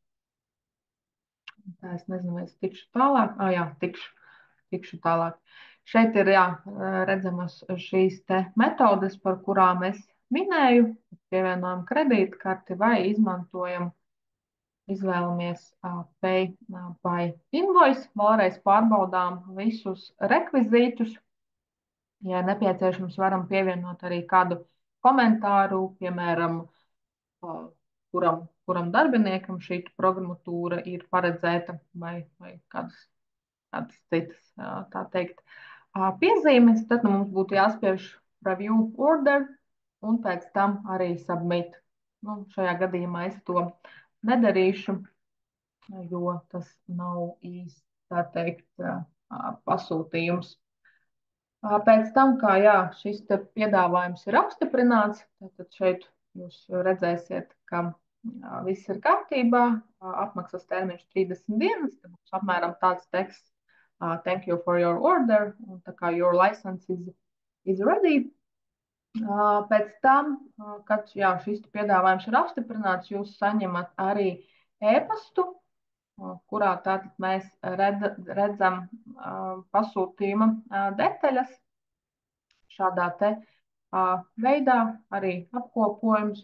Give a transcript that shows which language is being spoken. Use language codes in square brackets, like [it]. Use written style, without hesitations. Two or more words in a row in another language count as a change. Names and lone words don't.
[lv] Tā es nezinu, vai es tikšu tālāk. Jā, tikšu tālāk. Šeit ir redzamas šīs te metodes, par kurām es minēju. Pievienojam kredītkarti vai izvēlamies [en] pay by invoice. [lv] Vēlreiz pārbaudām visus rekvizītus. Ja nepieciešams, varam pievienot arī kādu komentāru, piemēram, kuram darbiniekam šī programmatūra ir paredzēta vai kādas citas, tā teikt, piezīmes. Tad mums būtu jāspiež [en] review order [lv] un pēc tam arī submit. Nu, šajā gadījumā es to nedarīšu, jo tas nav īsti, tā teikt, pasūtījums. Pēc tam, kā jā, šis te piedāvājums ir apstiprināts, tad šeit jūs redzēsiet, ka viss ir kārtībā. Apmaksas termiņš 30 dienas, tad būs apmēram tāds teksts: [en] Thank you for your order, [lv] un tā kā [en] your license is ready. [lv] Pēc tam, kad jā, šis piedāvājums ir apstiprināts, jūs saņemat arī e-pastu, kurā tātad mēs redzam pasūtījuma detaļas šādā te veidā, arī apkopojums.